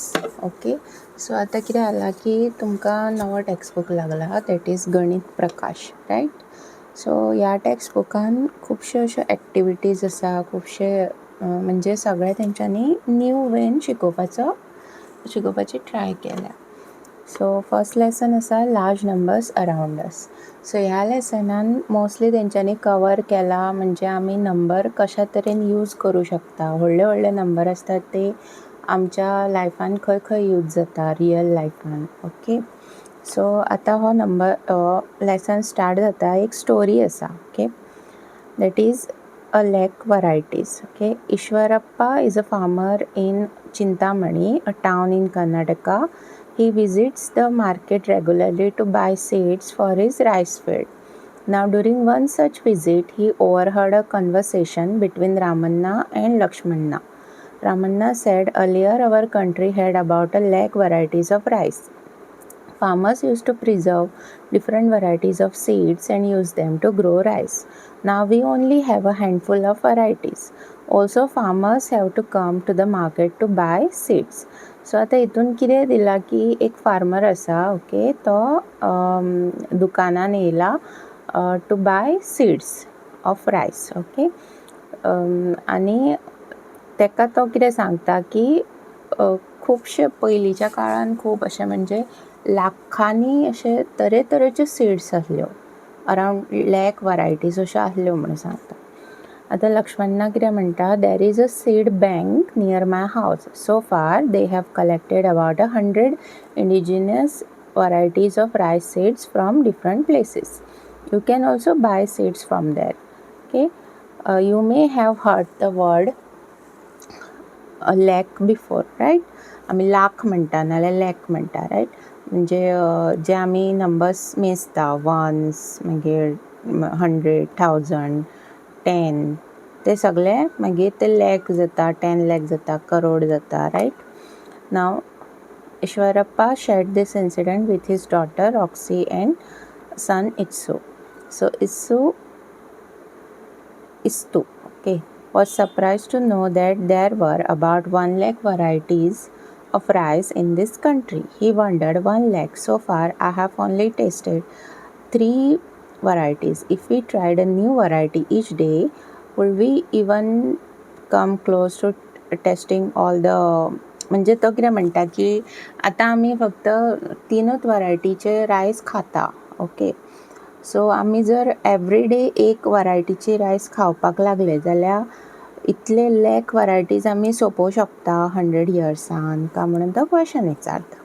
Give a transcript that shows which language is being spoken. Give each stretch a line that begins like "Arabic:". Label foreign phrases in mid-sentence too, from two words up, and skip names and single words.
English: Okay, so
Konkani: आतां कितें जालां की तुमकां नवो
English: text book
Konkani: लागला,
English: that is गणित प्रकाश, right.
Konkani: सो ह्या टॅक्स्ट बुकान खुबश्यो अश्यो एक्टिविटीज आसा, खुबशे म्हणजे सगळे तेंच्यांनी
English: new way
Konkani: शिकोवपाची ट्राय केल्या.
English: So first lesson आसा large numbers around us.
Konkani: सो ह्या लेसनान मोस्टली तेंच्यांनी कवर केला म्हणजे आमी नंबर कशा तरेन यूज करूं शकता. व्हडले व्हडले नंबर आसतात ते आमच्या लायफान खंय खंय यूज जाता रियल लायफान.
English: Okay, so
Konkani: आतां हो
English: number lesson start
Konkani: जाता. एक स्टोरी आसा.
English: Okay, that is a lakh varieties. Okay, Ishwarappa is a farmer in Chintamani, a town in Karnataka. He visits the market regularly to buy seeds for his rice field. Now, during one such visit, he overheard a conversation between Ramanna and Lakshmanna. Ramanna said, "Earlier, our country had about a lakh varieties of rice. Farmers used to preserve different varieties of seeds and use them to grow rice. Now we only have a handful of varieties. Also, farmers have to come to the market to buy seeds."
Konkani: सो आतां हितून कितें दिलां की एक फार्मर आसा. ओके, तो दुकानान येयला
English: to buy seeds of rice.
Konkani: ओके, आनी तेका तो कितें सांगता की खुबशे पयलींच्या काळान खूब अशें म्हणजे लाखांनी अशे तरेतरेच्यो सीड्स आसल्यो,
English: around lakh varieties
Konkani: अश्यो आसल्यो म्हणून सांगता. आतां लक्ष्मणा कितें म्हणटा,
English: "There is a seed bank near my house. So far they have collected about 100 indigenous varieties of rice seeds from different places. You can also buy seeds from there." Okay, you may have heard the word lakh before, रायट.
Konkani: आमी लाख म्हणटा नाल्यार लॅक म्हणटा, रायट. म्हणजे जे आमी नंबर्स मेजता, वन्स, मागीर 100, 1000, 10, ते सगळे मागीर ते लॅक जाता, 10 लॅक जाता, करोड जाता, रायट.
English: नाव Ishwarappa shared this incident with his daughter Roxy and son Itsu. So Istu, okay, was surprised to know that there were about 1 lakh varieties of rice in this country. He wondered, 1 lakh, so far I have only tasted 3 varieties. If we tried a new variety each day, would we even come close to testing all the.
Konkani: म्हणजे तो कितें म्हणटा की आतां आमी फक्त 3च वरायटीचे रायस खाता.
English: Okay, so
Konkani: आमी जर
English: every day
Konkani: एक वरायटीची रायस खावपाक लागले जाल्यार इतले
English: lakh varieties
Konkani: आमी सोंपोवंक शकता 100 इयर्सान काय म्हणून तो क्वेश्चन विचारता.